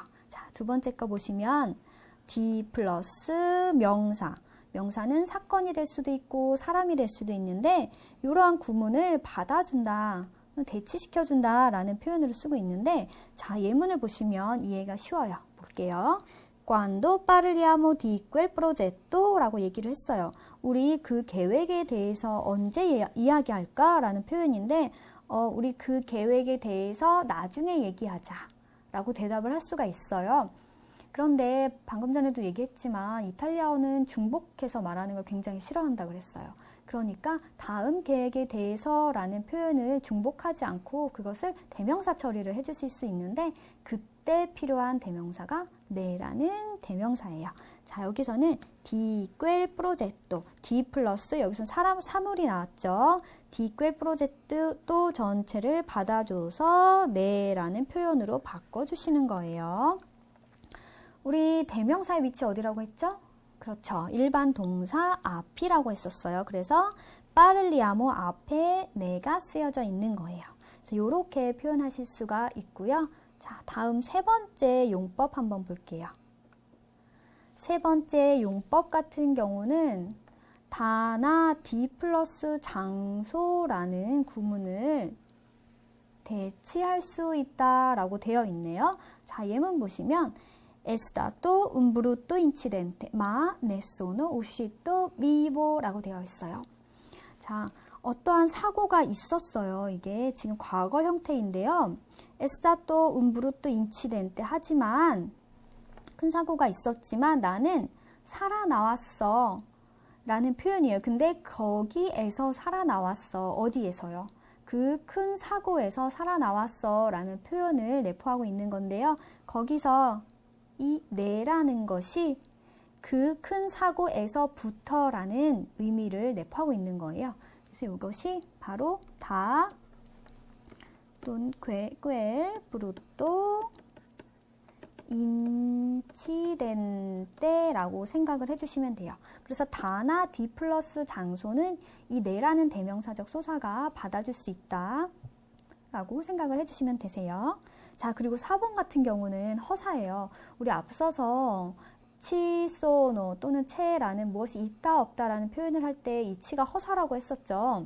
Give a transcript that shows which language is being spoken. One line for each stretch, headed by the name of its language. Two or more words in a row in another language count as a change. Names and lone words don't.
Korean: 자, 두 번째 거 보시면 D 플러스 명사. 명사는 사건이 될 수도 있고 사람이 될 수도 있는데 이러한 구문을 받아준다, 대치시켜준다 라는 표현으로 쓰고 있는데 자, 예문을 보시면 이해가 쉬워요. 볼게요.
Italian: Cuando parliamo di quel progetto
Korean: 라고 얘기를 했어요. 우리 그 계획에 대해서 언제 이야기할까? 라는 표현인데 우리 그 계획에 대해서 나중에 얘기하자 라고 대답을 할 수가 있어요. 그런데 방금 전에도 얘기했지만 이탈리아어는 중복해서 말하는 걸 굉장히 싫어한다 그랬어요. 그러니까 다음 계획에 대해서 라는 표현을 중복하지 않고 그것을 대명사 처리를 해주실 수 있는데 그때 필요한 대명사가 네라는 대명사예요. 자, 여기서는
Italian: di quel progetto,
Korean: di 플러스 여기서 사물이 나왔죠.
Italian: di quel progetto
Korean: 또 전체를 받아줘서 네라는 표현으로 바꿔주시는 거예요. 우리 대명사의 위치 어디라고 했죠? 그렇죠. 일반 동사 앞이라고 했었어요. 그래서 parliamo 앞에 네가 쓰여져 있는 거예요. 그래서 이렇게 표현하실 수가 있고요. 자, 다음 세 번째 용법 한번 볼게요. 세 번째 용법 같은 경우는 다나 D 플러스 장소라는 구문을 대치할 수 있다라고 되어 있네요. 자, 예문 보시면
Italian: È stato un brutto incidente, ma nessuno uscito vivo
Korean: 라고 되어 있어요. 자, 어떠한 사고가 있었어요. 이게 지금 과거 형태인데요.
Italian: È stato un brutto incidente
Korean: 하지만 큰 사고가 있었지만 나는 살아나왔어 라는 표현이에요. 근데 거기에서 살아나왔어. 어디에서요? 그 큰 사고에서 살아나왔어 라는 표현을 내포하고 있는 건데요. 거기서 이 네라는 것이 그 큰 사고에서부터라는 의미를 내포하고 있는 거예요. 그래서 이것이 바로 다 또는
Italian: quel brutto incidente
Korean: 라고 생각을 해주시면 돼요. 그래서 다나 D 플러스 장소는 이 네라는 대명사적 소사가 받아줄 수 있다 라고 생각을 해주시면 되세요. 자, 그리고 4번 같은 경우는 허사예요. 우리 앞서서 치, 소, 노 또는 체라는 무엇이 있다 없다라는 표현을 할 때 이 치가 허사라고 했었죠.